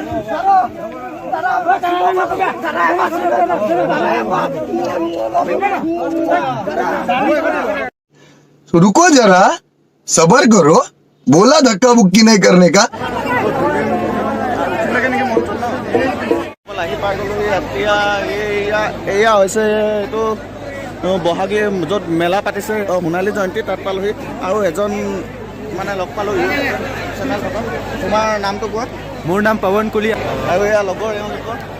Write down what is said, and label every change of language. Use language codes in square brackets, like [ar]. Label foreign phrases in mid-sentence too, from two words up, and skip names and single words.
[hi] रुको जरा, सबर करो, बोला धक्का मुक्की नहीं करने का। [as] এয়া হৈছে এইটো বহাগী য'ত মেলা পাতিছে সোণালী জয়ন্তী তাত পালোহি আৰু এজন মানে লগ পালোঁ চেনেল থকা। তোমাৰ নামটো কোৱা? মোৰ নাম পৱন কলিয়া আৰু এয়া লগৰ এওঁলোকৰ